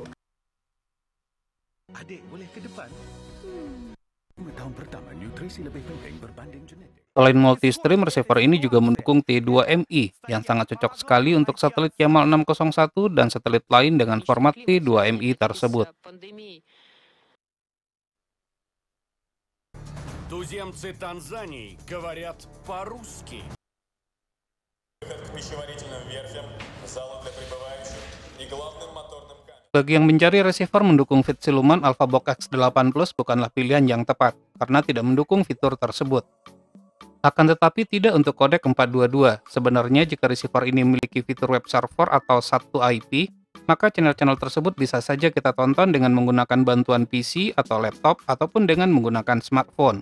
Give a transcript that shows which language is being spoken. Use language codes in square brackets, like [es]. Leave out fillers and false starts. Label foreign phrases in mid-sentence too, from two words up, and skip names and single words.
[ms] Adik, boleh ke depan? 5 tahun pertama, nutrisi lebih penting berbanding genetik. [id] Selain multi-stream, receiver ini juga mendukung T2MI yang sangat cocok sekali untuk satelit Yamal 601 dan satelit lain dengan format T2MI tersebut. [ru] Туземцы Танзании говорят по-русски. К пищеварительным верфям, залу для прибывающих и главным моторным камерам. [id] Bagi yang mencari receiver mendukung feed siluman, AlphaBox X8 Plus bukanlah pilihan yang tepat karena tidak mendukung fitur tersebut. Akan tetapi tidak untuk kodek 422. Sebenarnya jika receiver ini memiliki fitur [en] web server [id] atau satu IP, maka channel-channel tersebut bisa saja kita tonton dengan menggunakan bantuan PC atau laptop ataupun dengan menggunakan smartphone.